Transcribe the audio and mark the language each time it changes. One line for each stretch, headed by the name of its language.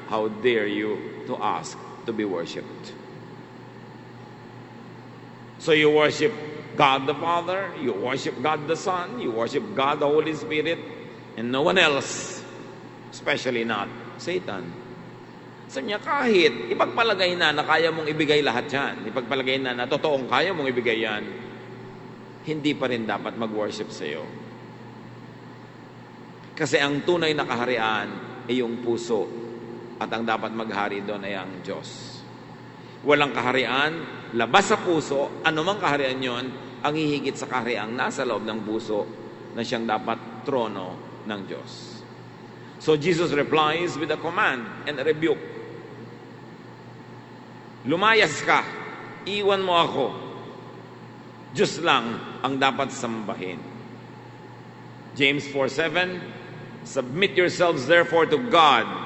English: How dare you to ask to be worshipped? So you worship God the Father, you worship God the Son, you worship God the Holy Spirit, and no one else, especially not Satan.
Filipino: Sabi niya, kahit ipagpalagay na kaya mong ibigay lahat yan, ipagpalagay na totoong kaya mong ibigay yan, hindi pa rin dapat mag-worship sa iyo. Kasi ang tunay na kaharian ay yung puso, at ang dapat maghari doon ay ang Diyos. Walang kaharian, labas sa puso, anumang kaharian yon, ang hihigit sa kahariang nasa loob ng puso na siyang dapat trono ng Diyos.
English: So Jesus replies with a command and a rebuke.
Filipino: Lumayas ka, iwan mo ako. Diyos lang ang dapat sambahin.
English: James 4:7, submit yourselves therefore to God.